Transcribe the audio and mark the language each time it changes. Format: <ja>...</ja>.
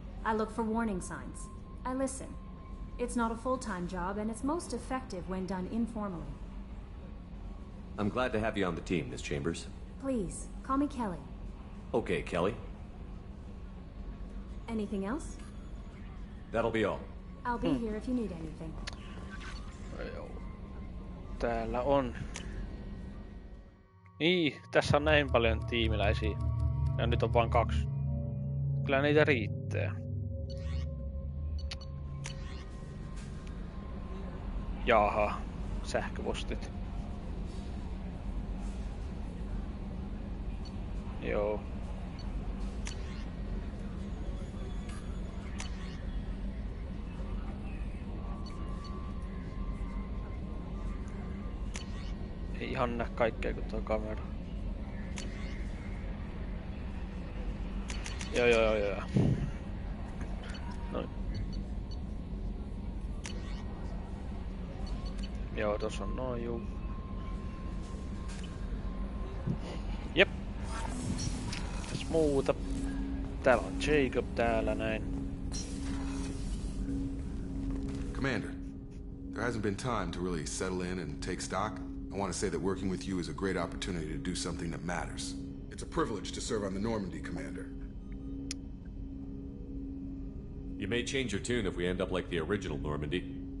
<en>I look for warning signs. I listen. It's not a full-time job, and it's most effective when done informally. I'm glad to have you on the team, Miss Chambers. Please, call me Kelly. Okay, Kelly. Anything else? That'll be all. I'll be here if you need anything.</en> <fi>Täällä on. Niin, tässä on näin paljon tiimiläisiä. Ja nyt on vain 2. Kyllä niitä riittää. Jaha, sähköpostit. Joo. Ei ihan näe kaikkea kun tuo kamera. Joo. Noin. Joo, tossa on noin juu. Jep. Tässä muuta. Täällä on Jacob täällä näin.</fi> <en>Commander, there hasn't been time to really settle in and take stock. I want to say that working with you is a great opportunity to do something that matters. It's a privilege to serve on the Normandy, Commander. You may change your tune if we end up like the original Normandy.</en>